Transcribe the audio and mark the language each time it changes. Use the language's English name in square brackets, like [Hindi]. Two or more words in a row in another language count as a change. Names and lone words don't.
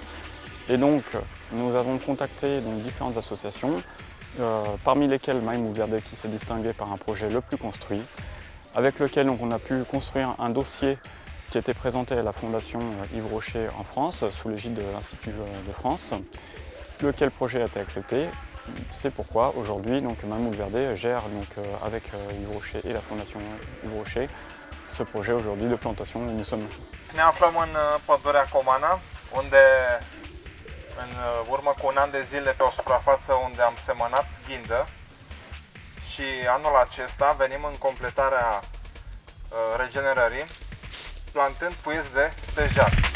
[French] Et donc nous avons contacté différentes associations, parmi lesquelles Maïmoul Verde qui s'est distingué par un projet le plus construit, avec lequel on a pu construire un dossier qui était présenté à la Fondation Yves Rocher en France, sous l'égide de l'Institut de France. Lequel projet a été accepté. C'est pourquoi aujourd'hui Maïmoul Verde gère avec Yves Rocher et la Fondation Yves Rocher ce projet aujourd'hui de plantation où nous sommes. [Romanian] Ne aflăm în pădurea Comana, unde în urmă cu un an de zile pe o suprafață unde am semănat ghindă și anul acesta venim în completarea regenerării plantând puiți de stejar.